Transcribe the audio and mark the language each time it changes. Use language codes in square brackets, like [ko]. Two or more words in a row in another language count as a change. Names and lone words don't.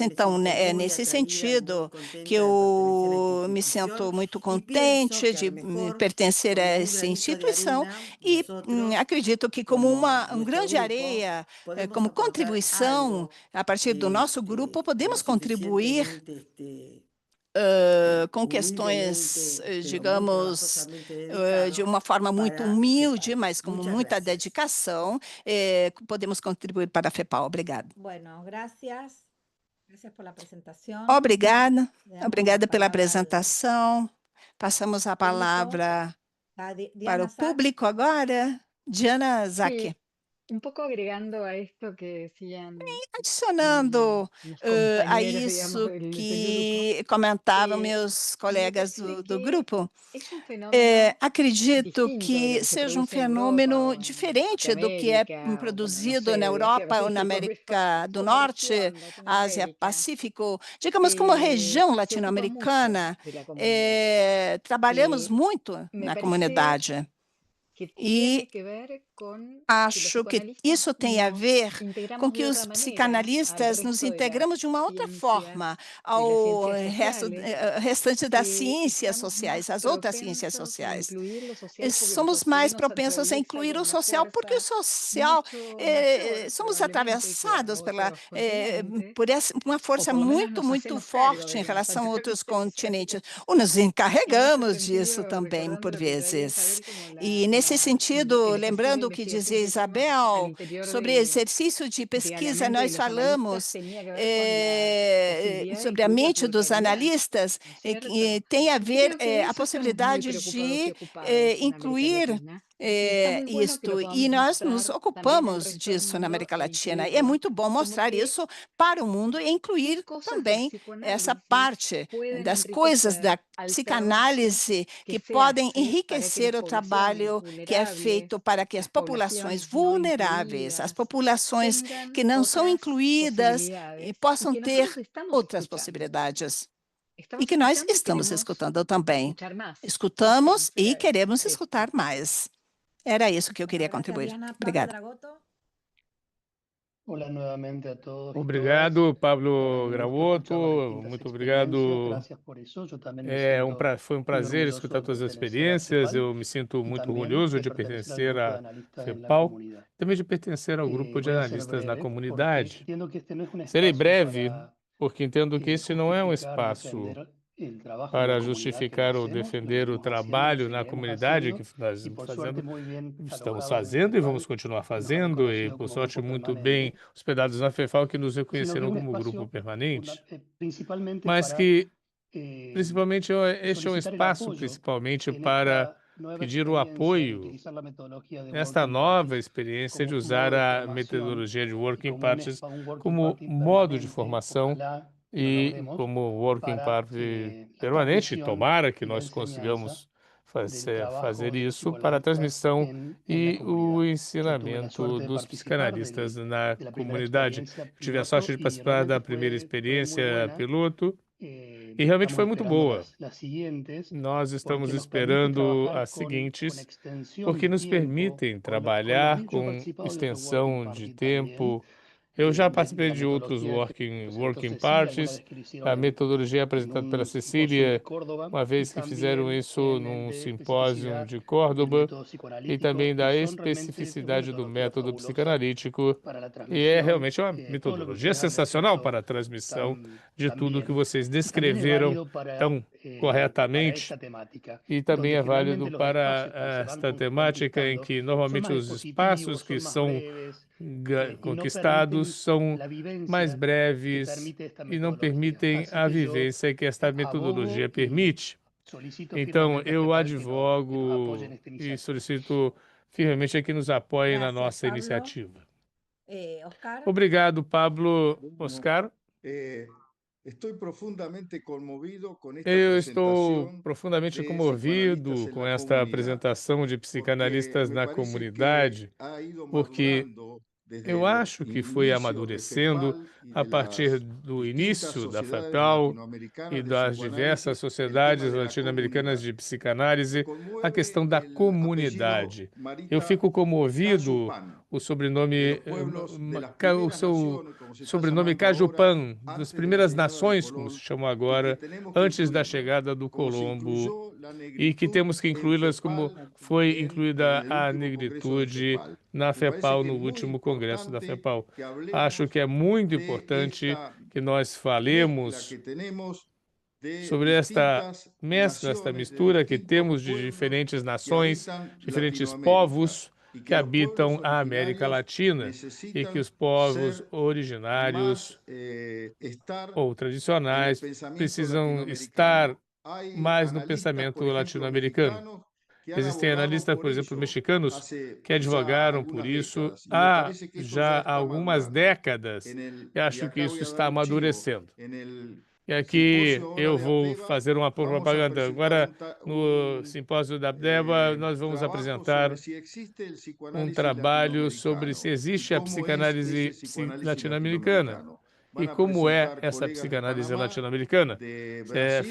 [pt] Então, é nesse sentido que eu me sinto muito contente de pertencer a essa instituição e acredito que como um grão de areia, como contribuição, a partir do nosso grupo, podemos contribuir com questões, digamos, de uma forma muito humilde, mas com muita dedicação, podemos contribuir para a FEPAL. Obrigada. [es] Bueno, gracias. Gracias por la presentación. [pt] Obrigada. Obrigada pela apresentação. Passamos a palavra para o público agora. Diana Zaki. [es] Un poco agregando a esto que decían [pt] Adicionando [es] los [pt] a [es] compañeros, [pt] isso [es] digamos, del [pt] que comentavam [es] grupo, [pt] meus colegas do grupo, [es] es un fenómeno [pt] acredito [es] distinto de [pt] que [es] lo que se [pt] seja um [es] produce en Europa [pt] fenômeno [es] o en [pt] diferente do que é [es] Norteamérica, o bueno, no [pt] produzido [es] sé, [pt] na [es] de [pt] Europa ou na [es] Asia-Pacífico, [pt] América do [es] como [pt] Norte, [es] región [pt] Ásia, [es] Latinoamérica, [pt] Pacífico, digamos como região [es] se ocupa [pt] latino-americana, [es] mucho de la comunidad. [pt] trabalhamos muito [es] Me [pt] na [es] parece [pt] comunidade. [es] que [pt] E [es] tiene que ver con que los [pt] acho que [es] psicoanalistas [pt] isso tem a [es] nos [pt] ver [es] integramos [pt] com [es] de [pt] que os [es] otra manera al [pt] psicanalistas nos [es] resto de las [pt] integramos de uma outra [es] ciencias, [pt] forma [es] de las [pt] ao [es] ciencias sociales, [pt] restante das [es] que [pt] ciências [es] estamos [pt] sociais, [es] más [pt] as outras ciências [es] propensos a [pt] sociais. [es] incluir lo social porque lo [pt] Somos mais [es] social nos [pt] propensos a [es] atraviesa [pt] incluir [es] con [pt] o [es] una [pt] social, porque o [es] fuerza [pt] social, [es] mucho mayor [pt] somos [es] probablemente que a [pt] atravessados [es] otros continentes, [pt] por uma força [es] o por lo menos [pt] muito, [es] nos [pt] muito [es] hacemos cargo [pt] forte [es] de [pt] em [es] que nos [pt] relação a outros [es] atraviesa. [pt] continentes. Ou nos [es] En ese [pt] encarregamos disso [es] sentido, [pt] também, [es] recordando [pt] por [es] lo que traía [pt] vezes. [es] Isabel como [pt] E nesse sentido, [es] el ejercicio de [pt] lembrando o que [es] investigación [pt] dizia [es] que hicimos al [pt] Isabel [es] interior [pt] sobre exercício de pesquisa, [es] a mente de [pt] nós [es] los analistas [pt] falamos [es] tenía que ver con la posibilidad [pt] sobre a [es] incluir la [pt] mente dos [es] pluralidad, [pt] analistas, [es] ¿no es cierto? [pt] que tem a [es] Y [pt] ver [es] creo que de [pt] a [es] eso estamos muy [pt] possibilidade [es] preocupados y [pt] de [es] ocupados en América [pt] incluir [es] Latina. Y está muy bueno que [pt] isto, [es] lo [pt] e [es] podamos [pt] nós nos [es] mostrar también al [pt] ocupamos [es] resto del [pt] disso na [es] mundo [pt] América e Latina. E é [es] incluirlo. [pt] muito bom [es] Como [pt] mostrar [es] que [pt] isso para o mundo e [es] qué [pt] incluir [es] cosas del [pt] também essa [es] psicoanálisis [pt] parte [es] pueden [pt] das coisas [es] enriquecer [pt] da [es] al [pt] psicanálise [es] trabajo [pt] que [es] se [pt] podem [es] hace para que [pt] enriquecer [es] las [pt] o [es] poblaciones [pt] trabalho que é [es] vulnerables, [pt] feito para que as [es] las [pt] populações [es] poblaciones no [pt] vulneráveis, as [es] incluidas, [pt] populações [es] tengan [pt] que não são [es] otras [pt] incluídas, [es] posibilidades y [pt] possam [es] que [pt] ter [es] nosotros estamos [pt] outras [es] escuchando. [pt] possibilidades. E [es] Estamos [pt] que nós [es] escuchando y [pt] estamos [es] queremos [pt] escutando também. [es] escuchar más. [pt] Escutamos e [es] Entonces, [pt] queremos [es] eso. [pt] escutar mais. Era isso que eu queria [es] Gracias, [pt] contribuir. [es] Diana. Pablo [pt] Obrigada. [es] Dragoto. Hola nuevamente a todos y [pt] Obrigado, [es] todas. Para [pt] Pablo [es] mí un gusto [pt] Gravoto. [es] escuchar las distintas [pt] Muito [es] experiencias. [pt] obrigado. [es] Gracias por eso. Yo también me siento [pt] Foi um [es] muy [pt] prazer [es] orgulloso [pt] escutar [es] de [pt] todas as [es] pertenecer a [pt] experiências. [es] CEPAL [pt] Eu me sinto [es] y [pt] muito [es] también [pt] orgulhoso [es] de [pt] de [es] pertenecer al [pt] pertencer [es] grupo de [pt] à [es] analistas en la [pt] FEPAL, [es] comunidad. [pt] também de pertencer ao grupo de [es] Voy a ser [pt] analistas na [es] breve porque [pt] comunidade. [es] entiendo que este no es un [pt] Serei [es] espacio [pt] breve, [es] para [pt] porque entendo que esse não é um [es] justificar, [pt] espaço [es] defender el trabajo en la [pt] para [es] comunidad que [pt] justificar ou [es] hacemos, lo [pt] defender o [es] venimos haciendo, [pt] trabalho [es] lo [pt] na [es] seguiremos [pt] comunidade que [es] haciendo, [pt] nós [es] y por suerte [pt] fazendo, [es] muy bien [pt] estamos [es] alojados en [pt] fazendo e vamos [es] FEFAL, [pt] continuar [es] que nos ha [pt] fazendo, e [es] reconocido [pt] por [es] como [pt] sorte [es] grupo [pt] muito bem [es] permanente, [pt] hospedados na FEFAL, que nos [es] sino que [pt] reconheceram [es] un [pt] como grupo [es] espacio [pt] permanente, [es] principalmente [pt] mas [es] para [pt] que eh, principalmente este é um [es] solicitar el [pt] espaço [es] apoyo [pt] principalmente [es] en [pt] para [es] esta nueva [pt] pedir o [es] experiencia de [pt] apoio [es] utilizar la metodología de [pt] nesta [es] Working [pt] nova [es] Party [pt] experiência de [es] como [pt] usar [es] modo de [pt] a [es] formación [pt] metodologia de [es] y [pt] Working [es] como [pt] Parties [es] un Working [pt] como [es] Party [pt] modo de [es] permanente, [pt] formação [es] ojalá lo [pt] e [es] logremos, [pt] como Working [es] para [pt] Party [es] la [pt] permanente. [es] transmisión [pt] Tomara que [es] y la [pt] nós [es] enseñanza [pt] consigamos [es] del trabajo [pt] fazer [es] de los [pt] isso para a [es] psicoanalistas [pt] transmissão [es] en la [pt] e o [es] comunidad. Yo tuve la [pt] ensinamento [es] suerte de [pt] dos [es] participar [pt] psicanalistas na [es] de la primera [pt] comunidade. [es] experiencia [pt] Tive a sorte [es] piloto [pt] de [es] y [pt] participar da [es] realmente [pt] primeira [es] fue muy [pt] experiência [es] buena. [pt] piloto e realmente foi [es] Estamos [pt] muito [es] esperando [pt] boa. [es] las siguientes [pt] Nós estamos [es] porque nos permite [pt] esperando [es] trabajar [pt] as [es] con [pt] seguintes, [es] extensión [pt] porque [es] de [pt] nos [es] tiempo, [pt] permitem [es] con los [pt] trabalhar [es] yo he [pt] com [es] participado de otros Working [pt] extensão de [es] Party también, [pt] tempo. Eu já [es] de [pt] participei [es] la [pt] de outros [es] metodología que presentó [pt] working [es] Cecilia alguna [pt] parties, [es] vez que lo hicieron [pt] a metodologia [es] en [pt] apresentada pela [es] un simposio de [pt] Cecília, [es] Córdoba [pt] uma [es] y [pt] vez que fizeram [es] también [pt] isso [es] en el [pt] num [es] de [pt] simpósio [es] especificidad [pt] de [es] del [pt] Córdoba, [es] método [pt] e [es] psicoanalítico [pt] também da [es] y son realmente una [pt] especificidade do [es] metodología [pt] método [es] fabulosa [pt] psicanalítico. [es] para la [pt] E é [es] transmisión. [pt] realmente uma [es] Todo lo que [pt] metodologia [es] ustedes han [pt] sensacional [es] descrito [pt] para a transmissão de [es] tan [pt] tudo que [es] bien. [pt] vocês [es] Y también es [pt] descreveram [es] válido [pt] tão [es] para [pt] corretamente. [es] esta temática, [pt] E também [es] donde [pt] é [es] generalmente [pt] válido [es] los [pt] para [es] espacios que se van [pt] esta temática em [es] conquistando [pt] que [es] son [pt] normalmente [es] más [pt] os espaços [es] expositivos, [pt] que [es] son más [pt] são [es] breves y no [pt] conquistados [es] permiten [pt] são [es] la [pt] mais [es] vivencia que [pt] breves [es] permite esta [pt] e não [es] metodología. [pt] permitem [es] Así [pt] a [es] que yo [pt] vivência que esta metodologia [es] abogo y [pt] permite. [es] solicito [pt] Então, [es] firmemente a [pt] eu [es] FEPAL que nos apoye en [pt] advogo [es] esta [pt] e [es] iniciativa. [pt] solicito firmemente a que nos apoiem na [es] Gracias, [pt] nossa [es] Pablo. [pt] iniciativa. [es] Oscar. [pt] Obrigado, Pablo. Oscar. Estou profundamente comovido com esta Eu estou apresentação profundamente [es] de [pt] comovido [es] psicoanalistas [pt] com na esta comunidade, apresentação de [es] porque [pt] psicanalistas [es] me [pt] na [es] parece [pt] comunidade, [es] que ha ido [pt] porque [es] madurando desde [pt] eu o acho que foi início de amadurecendo FEPAL e a [es] de [pt] partir [es] las [pt] do [es] distintas [pt] início da [es] sociedades [pt] FEPAL e [es] latino-americanas de [pt] das diversas [es] psicoanálisis, el tema [pt] sociedades [es] de la [pt] latino-americanas [es] comunidad. [pt] de [es] Me [pt] psicanálise, a questão [es] conmueve [pt] da [es] el [pt] comunidade. [es] apellido [pt] Eu [es] Marita [pt] fico comovido [es] Cajupan, [pt] o [es] de [pt] sobrenome, [es] los pueblos de las [pt] o [es] primeras [pt] seu [es] naciones, como se está [pt] sobrenome [es] llamando ahora, [pt] Cajupan, das [es] antes de la [pt] primeiras [es] llegada de [pt] nações, como se [es] Colón, [pt] chama [es] y que [pt] agora, [es] tenemos que [pt] antes da [es] incluirlas, [pt] chegada do [es] como se [pt] Colombo, [es] incluyó la [pt] e que [es] negritud [pt] temos que [es] en [pt] incluí-las como [es] FEPAL [pt] foi [es] en [pt] incluída [es] el [pt] a [es] último congreso de [pt] negritude [es] FEPAL. [pt] na [es] Me parece [pt] FEPAL [es] que [pt] no [es] es muy [pt] último congresso da [es] importante [pt] FEPAL. [es] que [pt] Acho [es] hablemos [pt] que é muito [es] de [pt] importante [es] esta [pt] que nós [es] mezcla [pt] falemos [es] que tenemos de [pt] sobre esta [es] distintas [pt] mescla, esta [es] naciones, de [pt] mistura que [es] distintos [pt] temos de [es] pueblos [pt] diferentes [es] que [pt] nações, [es] habitan [pt] diferentes [es] Latinoamérica, [pt] povos [es] y [pt] que [es] que los pueblos [pt] habitam a América [es] originarios [pt] Latina, e que [es] necesitan [pt] os povos [es] ser [pt] originários [es] más estar [pt] ou [es] en el [pt] tradicionais [es] pensamiento [pt] precisam [es] latinoamericano. [pt] estar [es] Hay [pt] mais no [es] analistas, [pt] pensamento [es] por ejemplo, [pt] latino-americano. [es] mexicanos que han [pt] Existem [es] abogado [pt] analistas, [es] por [pt] por exemplo, [es] eso [pt] mexicanos, [es] hace [pt] que [es] ya [pt] advogaram por [es] algunas [pt] isso [es] décadas, y me [pt] há [es] parece que eso [pt] já [es] ya está [pt] algumas [es] madurando. [pt] décadas, e [es] Y [pt] acho que [es] acá [pt] isso [es] voy a [pt] está [es] dar un chivo. [pt] amadurecendo. [es] En el [pt] E aqui [es] simposio ahora [pt] eu [es] de [pt] vou [es] Abdeba [pt] fazer uma [es] vamos a [pt] propaganda. [es] presentar [pt] Agora, no simpósio da Abdeba, nós vamos [es] trabajo [pt] apresentar [es] sobre si existe el [pt] um [es] psicoanálisis [pt] trabalho sobre [es] latinoamericano [pt] se [es] y [pt] existe a [es] cómo es ese [pt] psicanálise [es] psicoanálisis [pt] latino-americana [es] latinoamericano. [pt] e [es] Van a [pt] como é [es] presentar [pt] essa [es] colegas de [pt] psicanálise [es] Panamá, [pt] latino-americana. [es] de Brasil